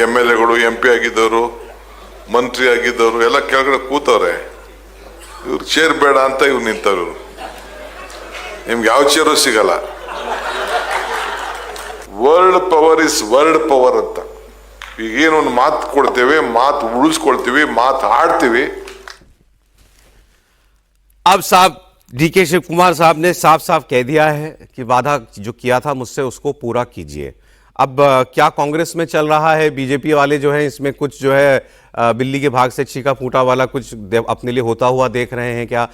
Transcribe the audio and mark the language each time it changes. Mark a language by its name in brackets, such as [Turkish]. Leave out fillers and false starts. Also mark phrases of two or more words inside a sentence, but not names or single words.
[Kannada] MLAಗಳು, MP ಆಗಿದ್ದವರು, ಮಂತ್ರಿ ಆಗಿದ್ದವರು ಎಲ್ಲ ಕೆಳಗಡೆ ಕೂತವ್ರೆ. ಇವ್ರು ಚೇರ್ ಬೇಡ ಅಂತ ಇವ್ರು ನಿಂತವ್ರು. ನಿಮ್ಗೆ ಯಾವ ಚೇರು ಸಿಗಲ್ಲ. [English] world power is world power ಅಂತ. [Kannada] ಈಗೇನು ಒಂದು ಮಾತು ಕೊಡ್ತೇವೆ, ಮಾತು ಉಳಿಸ್ಕೊಳ್ತೀವಿ, ಮಾತು ಆಡ್ತೀವಿ. [Hindi] अब साहब डीके शिव कुमार साहब ने साफ साफ कह दिया है कि वादा जो किया था मुझसे उसको पूरा कीजिए। अब क्या कांग्रेस में चल रहा है, बीजेपी वाले जो है इसमें कुछ जो है बिल्ली के भाग से चीका फूटा वाला कुछ अपने लिए होता हुआ देख रहे हैं क्या?